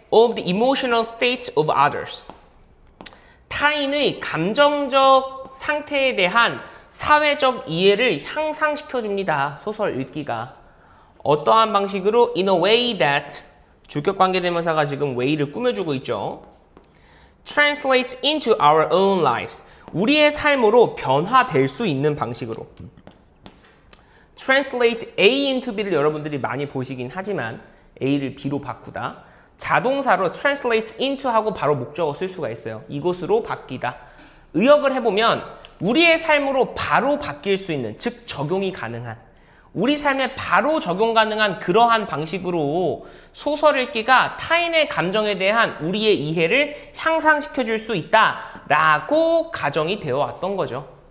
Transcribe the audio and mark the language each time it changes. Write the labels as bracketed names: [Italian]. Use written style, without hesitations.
[English] Of the emotional states of others. [Korean] 타인의 감정적 상태에 대한 사회적 이해를 향상시켜줍니다. 소설 읽기가. 어떠한 방식으로? [English] In a way that [Korean] 주격관계대명사가 지금 way를 꾸며주고 있죠. [English] Translates into our own lives. [Korean] 우리의 삶으로 변화될 수 있는 방식으로. [English] Translate A into B [Korean] 를 여러분들이 많이 보시긴 하지만 A를 B로 바꾸다. 자동사로 [English] translates into [Korean] 하고 바로 목적어 쓸 수가 있어요. 이곳으로 바뀌다. 의역을 해보면 우리의 삶으로 바로 바뀔 수 있는, 즉 적용이 가능한, 우리 삶에 바로 적용 가능한 그러한 방식으로 소설 읽기가 타인의 감정에 대한 우리의 이해를 향상시켜줄 수 있다라고 가정이 되어 왔던 거죠.